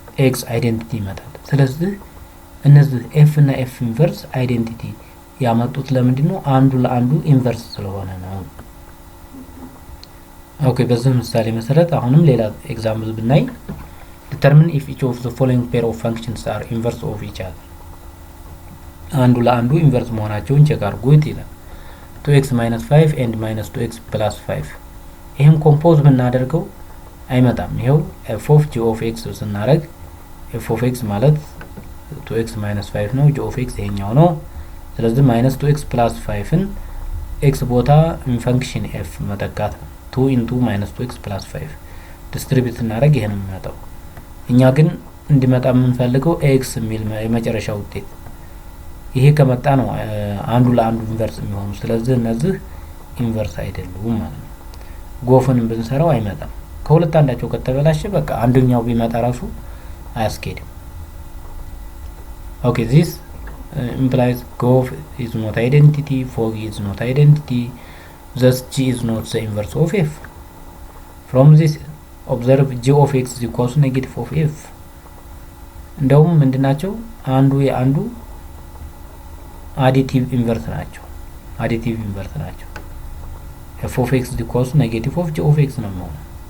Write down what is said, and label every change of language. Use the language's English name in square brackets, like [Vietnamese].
[Amharic] x አይዴንቲቲ ይመጣል ስለዚህ እነዚህ f እና f inverse አይዴንቲቲ ያመጡት ለምንድን ነው አንዱ ለአንዱ ኢንቨርስ ስለሆነ ነው ኦኬ በዚህ ምሳሌ መሰረት አሁንም ሌላ ኤግዛምፕል ብናይ [English] determine if each of the following pair of functions are inverse of each other [Amharic] አንዱ ለአንዱ ኢንቨርስ መሆናቸውን ቼክ አድርጉት ይላል። 2x minus 5 and minus 2x plus 5 ይህም ኮምፖዝ ብናደርገው አይመጣም። ይሄው f of g of x ስናደርግ f of x ማለት 2x minus 5 ነው። g of x ይሄኛው ነው። ስለዚህ minus 2x plus 5ን x ቦታ ፈንክሽን f መተካት 2 into minus 2x plus 5 ዲስትሪቢዩት እናደርግ ይሄን የሚመጣው። እኛ ግን እንዲመጣ የምንፈልገው x የሚል የመጨረሻ ውጤት ይሄ ከመጣ ነው አንዱ ለአንዱ ኢንቨርስ የሚሆኑ። ስለዚህ እነዚህ ኢንቨርስ አይደሉም ማለት ነው። ጎፍን ብንሰራው አይመጣም። ከሁለት አንዳቸው ከተበላሸ በቃ አንደኛው ቢመጣ ራሱ አያስኬድም። ኦኬ [English] this implies golf is not identity, fog is not identity, thus g is not the inverse of f. From this observe g of x is equals to negative of f. [Amharic] እንደውም ምንድናቸው አንዱ የአንዱ አዲቲቭ ኢንቨርስ ናቸው። አዲቲቭ ኢንቨርስ ናቸው። [English] f of x is equals to negative of g of x [Amharic] ነው የሚሆነው።